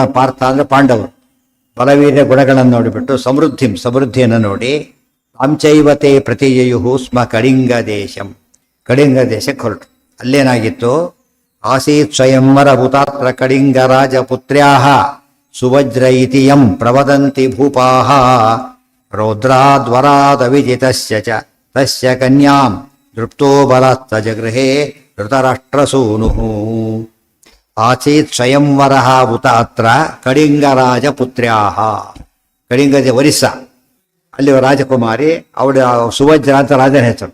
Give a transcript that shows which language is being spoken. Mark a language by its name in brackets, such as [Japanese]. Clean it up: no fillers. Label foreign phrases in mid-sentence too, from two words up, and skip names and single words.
[Kannada] ಪಾರ್ಥ ಅಂದ್ರೆ ಪಾಂಡವರು. ಬಲವೀರ್ಯ ಗುಣಗಳನ್ನು ನೋಡಿಬಿಟ್ಟು ಸಮೃದ್ಧಿಯನ್ನು ನೋಡಿ [Sanskrit] ಅಂಚೈವತೆ ಪ್ರತಿಯಯುಹು ಸ್ಮ ಕಳಿಂಗ ದೇಶಂ. [Kannada] ಕಳಿಂಗ ದೇಶಕ್ಕೆ ಹೊರಟು. ಅಲ್ಲೇನಾಗಿತ್ತು? [Sanskrit] ಆಸೀತ್ ಸ್ವಯಂವರ ಭೂತಾತ್ರ ಕಳಿಂಗ ರಾಜಪುತ್ರ್ಯಾಹ ಸುವಜ್ರ ಇತಿ ಯಂ ಪ್ರವದಂತಿ ಭೂಪಾಹ ರೌದ್ರಾದ್ವರಾದವಿಜಿತಸ್ಯ ಚ ತಸ್ಯ ಕನ್ಯಾಂ ದೃಪ್ತೋ ಬಲಾತ್ತ ಜಗೃಹೇ ಧೃತರಾಷ್ಟ್ರಸೂನುಃ. ಆಸೀತ್ ಸ್ವಯಂವರ ಭೂತಾತ್ರ ಕಳಿಂಗರಾಜಪುತ್ರ್ಯಾಹ. [Kannada] ಕಳಿಂಗದ ಒರಿಸ್ಸಾ, ಅಲ್ಲಿ ರಾಜಕುಮಾರಿ ಅವಳ ಸುವಜ್ರ ಅಂತ ರಾಜನ ಹೆಸರು.